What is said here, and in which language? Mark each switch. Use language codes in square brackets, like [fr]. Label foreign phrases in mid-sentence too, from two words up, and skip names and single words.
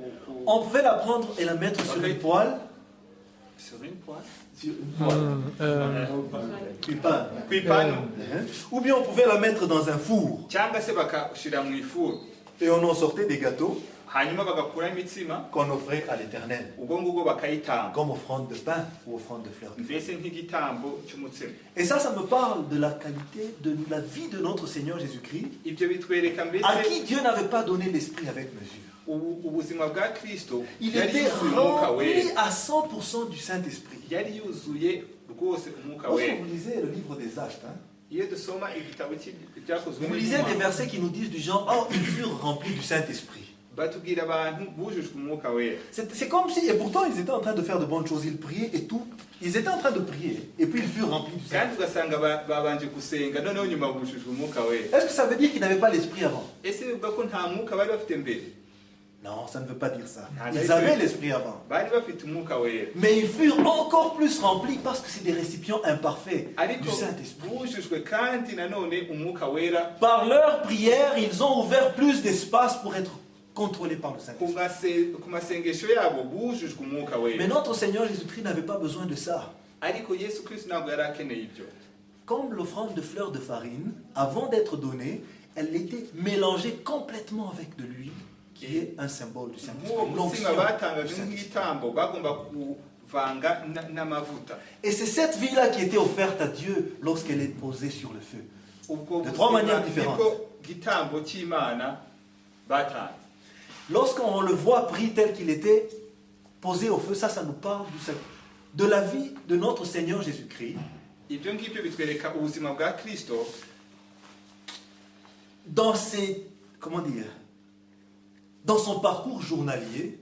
[fr] On pouvait la prendre et la mettre sur une poêle. sur une poêle. Sur une poêle. [rw] Cuipane. Ku ipanu. [fr] Ou bien on pouvait la mettre dans un four. [rw] Cyangwa se bakashyira mu ifuru. [fr] Et on en sortait des gâteaux [rw] Hanyuma bagakuraho imitsima. [fr] qu'on offrait à l'Éternel. [rw] Ubwo ngubwo bakayitanga. [fr] Comme offrande de pain ou offrande de fleurs. [rw] Mbese nk'igitambo cy'umutsima. [fr] Et ça me parle de la qualité de la vie de notre Seigneur Jésus-Christ, [rw] Ibyo bitwereka mbese [fr] à qui Dieu n'avait pas donné l'esprit avec mesure. [rw] ubuzima bwa Kristo [fr] Il [rw] yari [fr] était [rw] yuzuye umwuka [fr] rempli [rw] wera. [fr] à 100% du Saint-Esprit. [rw] Yari yuzuye rwose umwuka [fr] Lorsque [rw] wera. [fr] vous lisez le livre des Actes, hein, [rw] Iyo dusoma igitabo cyakozwe [fr] vous lisez des versets qui nous disent du genre, oh, ils furent remplis du Saint-Esprit. [rw] batubwira abantu bujujwe umwuka wera. [fr] C'est comme si, et pourtant ils étaient en train de faire de bonnes choses, ils priaient et tout. Ils étaient en train de prier, et puis ils furent remplis du [rw] kandi [fr] Saint-Esprit. [rw] ugasanga babanje gusenga noneho nyuma bujujwe umwuka wera. [fr] Est-ce que ça veut dire qu'ils n'avaient pas l'esprit avant? [rw] Ese bivuga ko nta mwuka bari bafite mbere? [fr] Non, ça ne veut pas dire ça. Ah, Ils d'accord. avaient l'esprit avant. [rw] Bari bafite umwuka wera. [fr] Mais ils furent encore plus remplis parce que c'est des récipients imparfaits [rw] ariko [fr] du Saint-Esprit. [rw] bujujwe kandi nanone umwuka wera. [fr] Par leur prière, ils ont ouvert plus d'espace pour être contrôlés par le Saint-Esprit. [rw] Ku masengesho yabo bujujwe umwuka wera. [fr] Mais notre Seigneur Jésus-Christ n'avait pas besoin de ça. [rw] Ariko Yesu Kristo ntabwo yari akeneye ibyo. [fr] Comme l'offrande de fleurs de farine, avant d'être donnée, elle était mélangée complètement avec de l'huile, qui est un symbole du [rw] Nk'uwo [fr] Saint-Esprit. [rw] mutsima [fr] l'onction [rw] batangaga [fr] du Saint-Esprit. [rw] nk'igitambo bagomba kuvanga n'amavuta. [fr] Et c'est cette vie-là qui était offerte à Dieu lorsqu'elle est posée sur le feu. [rw] Ubwo [fr] De trois [rw] buzima [fr] manières différentes. [rw] nibwo gitambo cy'Imana batanze. [fr] Lorsqu'on le voit pris tel qu'il était, posé au feu, ça nous parle de la vie de notre Seigneur Jésus-Christ, [rw] Ibyo ngibyo bitwereka ubuzima bwa Kristo [fr] dans dans son parcours journalier,